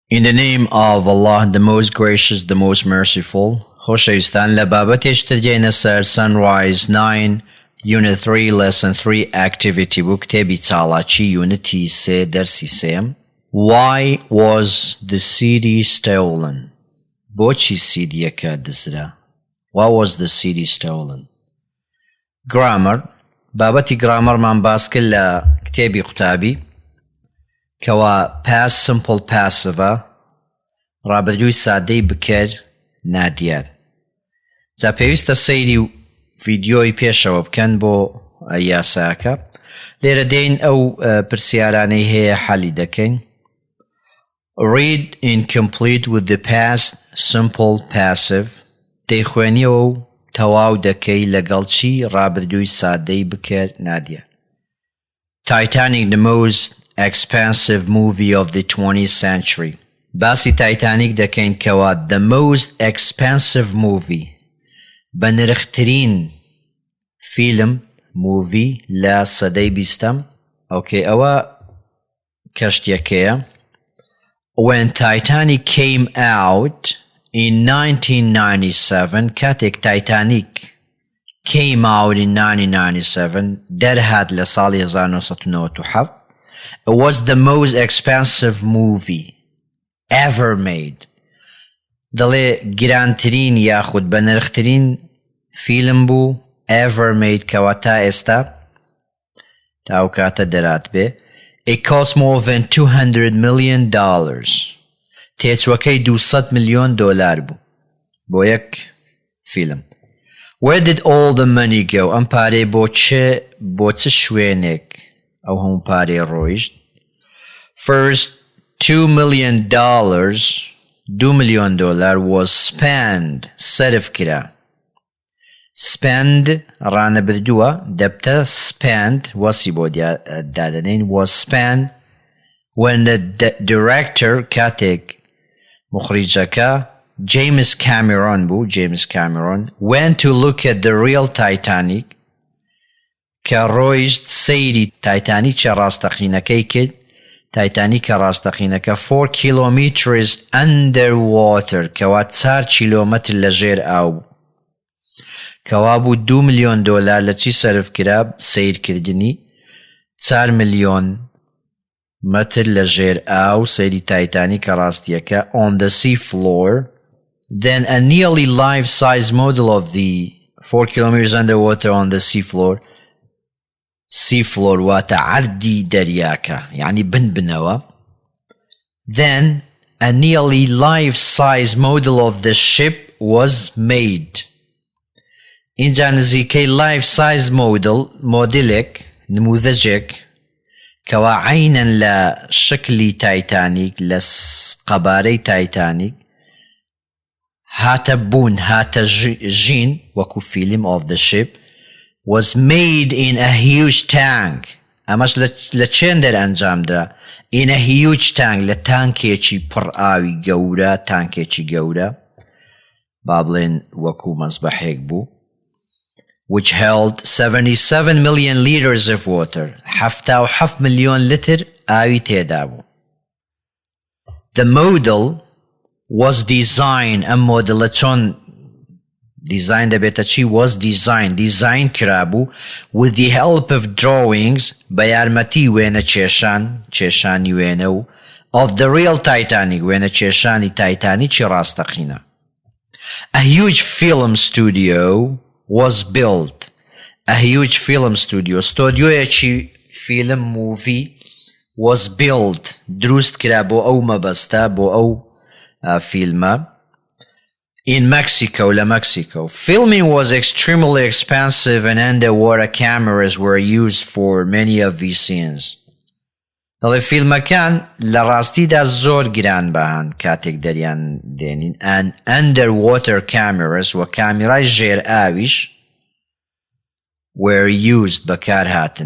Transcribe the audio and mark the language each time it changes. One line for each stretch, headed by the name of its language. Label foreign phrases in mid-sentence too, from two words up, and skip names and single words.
English: In the name of Allah, the most gracious, the most merciful.
Central Kurdish: خۆشەویستان لە بابەتێکتر دێنە سەر Sunrise 9 Unit 3 Lesson 3 Activity بوو کتێبی چاڵاکی Unity 3 دەرسی سێم.
English: Why was the CD stolen?
Central Kurdish: بۆچی CDەکە دزرا؟
English: Why was the CD stolen? Grammar.
Central Kurdish: بابەتی گرامەرمان باس کرد لە کتێبی قوتابی کەوا
English: past simple passive
Central Kurdish: ڕابردووی سادەی بکەر نادیار. جا پێویستە سەیری ڤیدیۆی پێشەوە بکەن بۆ یاساکە. لێرە دێین ئەو پرسیارانەی هەیە حەلی دەکەین.
English: Read incomplete with the past simple passive.
Central Kurdish: دەیخوێنیەوە و تەواو دەکەی لەگەڵ چی ڕابردووی سادەی بکەر نادیار.
English: Titanic, the most expensive movie of the 20th century.
Central Kurdish: باسی تایتانیک دەکەین کەوا
English: the most expensive movie
Central Kurdish: بەنرخترین فیلم موڤی لە سەدەی بیستەم. ئۆکێ ئەوە کەشتیەکەیە.
English: When Titanic came out in 1997 کاتێک Titanic came out in 1997
Central Kurdish: دەرهات لە ساڵی 1997
English: it was the most expensive movie ever made.
Central Kurdish: دەڵێ گرانترین یاخود بەنرخترین فیلم بوو
English: ever made
Central Kurdish: کەوا تا ئێستا تا ئەو کاتە دەرات بێ.
English: It cost more than $200 million.
Central Kurdish: تێچوەکەی $200 ملیۆن بوو بۆ یەک فیلم.
English: Where did all the money go?
Central Kurdish: ئەم پارەی بۆ چ شوێنێک ئەو هەموو پارەی ڕۆیشت؟
English: First, $2 million $2 million was spent
Central Kurdish: صرف کرا. Spend ڕانە بردووە دەبتە spent وەسی بۆ دادنین
English: was spent when the director
Central Kurdish: کاتێک مخریجەکە
English: James Cameron بوو James Cameron went to look at the real Titanic
Central Kurdish: کە ڕۆیشت سەیری تایتانیکە ڕاستەقینەکەی کرد. تایتانیکە ڕاستەقینەکە
English: 4 kilometers underwater
Central Kurdish: کەوا 4 کیلۆمەتر لە ژێر ئاو بوو. کەوا بوو $2 ملیۆن لە چی سەرف کرا؟ سیرکردنی 4 ملیۆن متر لە ژێر ئاو سەیری تایتانیکە ڕاستیەکە
English: on the sea floor. Then a nearly life-size model of the 4 kilometers underwater on the sea floor. sea floor
Central Kurdish: واتە عەردی دەریاکە یعنی بنەوە.
English: Then a nearly life-size model of the ship was made.
Central Kurdish: اینجا نزیکەی
English: life-size model
Central Kurdish: مۆدیلێک نموذەجێک کەوا عینەن لە شکلی تایتانیک لە قەبارەی تایتانیک هاتە بوون هاتە ژین وەکو فیلم
English: of the ship was made in a huge tank.
Central Kurdish: ئەمەش لە چێندەر ئەنجامدرا
English: in a huge tank
Central Kurdish: لە تانکێکی پڕ ئاوی گەورە تانکێکی گەورە با بڵێن وەکو مەزبەحێک بوو
English: which held 77 million liters of water
Central Kurdish: 77 ملیۆن لتر ئاوی تێدا بوو.
English: The model was designed
Central Kurdish: ئەم مۆدڵە چۆن design دەبێتە چی
English: was design
Central Kurdish: کرابوو
English: with the help of drawings
Central Kurdish: بە یارمەتی وێنە کێشانی وێنە و
English: of the real Titanic
Central Kurdish: وێنە کێشانی تایتانیکی ڕاستەقینە.
English: A huge film studio was built. A huge film studio
Central Kurdish: ستۆدیۆیەکی فیلم موڤی
English: was built
Central Kurdish: دروست کرا بۆ ئەو مەبەستە بۆ ئەو فیلمە
English: in Mexico
Central Kurdish: لە Mexico.
English: Filming was extremely expensive and underwater cameras were used for many of these scenes.
Central Kurdish: دەڵێ فیلمەکان لە ڕاستیدا زۆر گران بەهان کاتێک دەریان دێنین
English: and underwater cameras
Central Kurdish: و کامیرای ژێر ئاویش
English: were used
Central Kurdish: بەکار هاتن.